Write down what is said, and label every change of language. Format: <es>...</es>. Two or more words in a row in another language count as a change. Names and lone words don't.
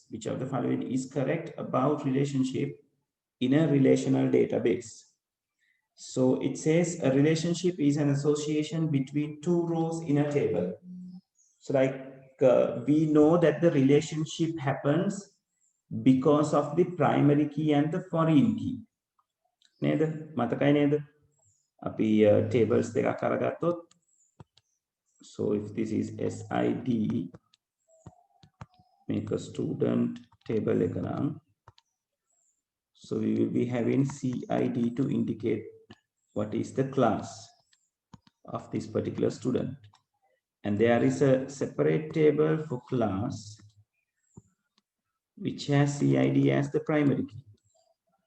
<en>Which of the following is correct about relationship in a relational database? So it says a relationship is an association between two rows in a table. So like we know that the relationship happens because of the primary key and the foreign key.</en> <si>නේද? මතකයි නේද? අපි tables දෙකක් අරගත්තොත්,</si> <en>so if this is SID, make a student table</en> <si>එක නම්,</si> <en>so we will be having CID to indicate what is the class of this particular student. And there is a separate table for class which has CID as the primary key.</en>